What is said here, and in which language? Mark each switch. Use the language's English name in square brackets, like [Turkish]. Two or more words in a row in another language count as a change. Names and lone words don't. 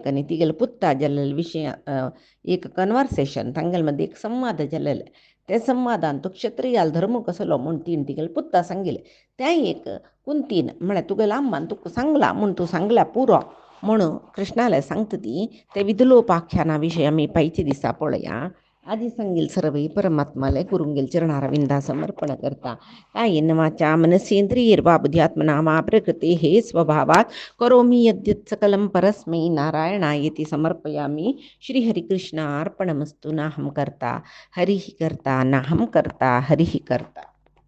[Konkani] आनी तिगेले पुत्ता जाल्ले विशय एक कन्वर्सेशन तांगेल मध्ये एक संवाद जाल्लेले ते संवादान तो क्षत्रियाल धर्म कसलो म्हूण तीन तिगेले पुत्ता सांगिल्ले तें एक कुंतीन म्हळ्यार तुगेले आम्मान तुका सांगला म्हूण तूं सांगल्या पुरो म्हणून कृष्णाले सांगता ती ते विदुलोपाख्याना विशय आमी पायचे दिसा पळया. आधी सांगेल सर्व परमात्मालय गुरुंगेल चरणारविंदा समर्पण करता [Sanskrit] कायेन वाचा मनसेंद्रियर्वा बुद्ध्यात्मना मा प्रकृते हे स्वभावात करोमि यद्यत् सकलं परस्मै नारायणायेति समर्पयामि. श्रीहरिकृष्ण अर्पणमस्तु. नाहं कर्ता हरिः कर्ता नाहं कर्ता हरिः कर्ता.